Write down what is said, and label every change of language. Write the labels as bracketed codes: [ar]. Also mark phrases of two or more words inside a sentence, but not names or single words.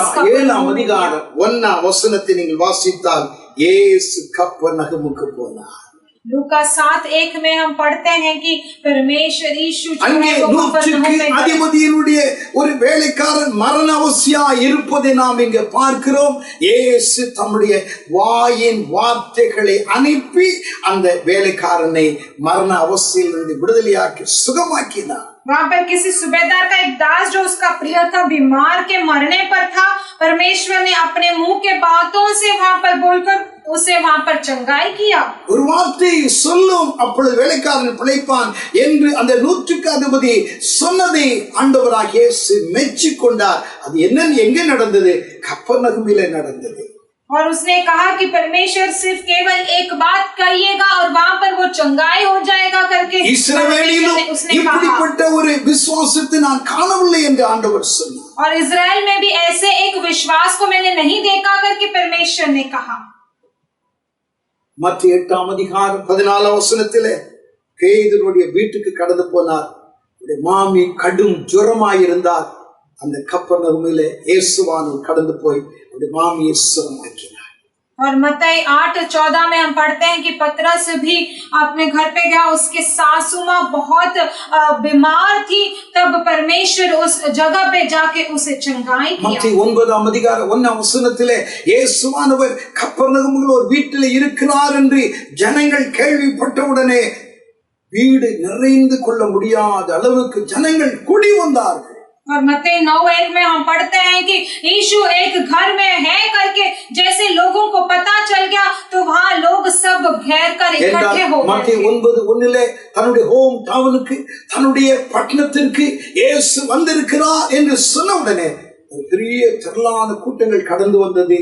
[ta] லூக்கா 7ஆம் அதிகாரம் 1ஆம் வசனத்தை நீங்கள் வாசித்தால் இயேசு கப்பர்நகூமுக்கு போனார். [hi] लूका 7:1 में हम पढ़ते हैं कि परमेश्वर यीशु [ta] அங்கே 100க்கு அதிபதியினுடைய ஒரு வேலைக்காரன் மரண அவசியா இருப்பதை நாம் இங்கே பார்க்கிறோம். இயேசு தம்முடைய வாயின் வார்த்தைகளை அனுப்பி அந்த வேலைக்காரனை மரண அவசியிலிருந்து விடுதலையாக்கி சுகமாக்கினார். [hi] वहां पर किसी सूबेदार का एक दास जो उसका प्रिय था बीमार के मरने पर था, परमेश्वर ने अपने मुंह के बातों से वहां पर बोलकर उसे वहां पर चंगाई किया। [ta] ஒரு வார்த்தை சொல்லும் அப்பொழுது வேலைக்காரன் பிழைப்பான் என்று அந்த 100க்கு அதிபதி சொன்னதை ஆண்டவராகிய இயேசு மெச்சிக்கொண்டார். அது என்ன எங்கே நடந்தது? கப்பர்நகூமிலே நடந்தது. [hi] और उसने कहा कि परमेश्वर सिर्फ केवल एक बात कहिएगा और वहां पर वो चंगाई हो जाएगा करके [ta] இஸ்ரவேலிலும் இப்படிப்பட்ட ஒரு விசுவாசத்தை நான் காணவில்லை என்று ஆண்டவர் சொன்னார். [hi] और इजराइल में भी ऐसे एक विश्वास को मैंने नहीं देखा करके परमेश्वर ने कहा। [ta] மத்திய 8ஆம் அதிகாரம் 14ஆம் வசனத்திலே பேதுருடைய வீட்டுக்கு கடந்து போனார். மாமி கடும் ஜுரமாயிருந்தார். அந்த கப்பர்நகூமிலே இயேசுவானவர் கடந்து போய் அவருடைய மாமியை சுகமாக்கினார். [hi] और मत्ती 8:14 में हम पढ़ते हैं कि पतरस भी अपने घर पे गया, उसके सासू माँ बहुत बीमार थी, तब परमेश्वर उस जगह पे जाके उसे चंगाई किया। [ta] மத்திய 9ஆம் அதிகாரம் 1ஆம் வசனத்திலே இயேசுவானவர் கப்பர்நகூமில் ஒரு வீட்டில் இருக்கிறார் என்று ஜனங்கள் கேள்விப்பட்டவுடனே வீடு நிறைந்து கொள்ள முடியாத அளவுக்கு ஜனங்கள் கூடி வந்தார்கள். [hi] और मत्ती 9:1 में हम पढ़ते हैं कि यीशु एक घर में है करके जैसे लोगों को पता चल गया तो वहाँ लोग सब घेर कर इकट्ठे हो गए। [ta] மத்திய 9:1 தன்னுடைய [en] home townukku [ta] தன்னுடைய பட்டணத்திற்கு இயேசு வந்திருக்கிறார் என்று சொன்ன உடனே ஒரு பெரிய திரளான கூட்டங்கள் கடந்து வந்தது.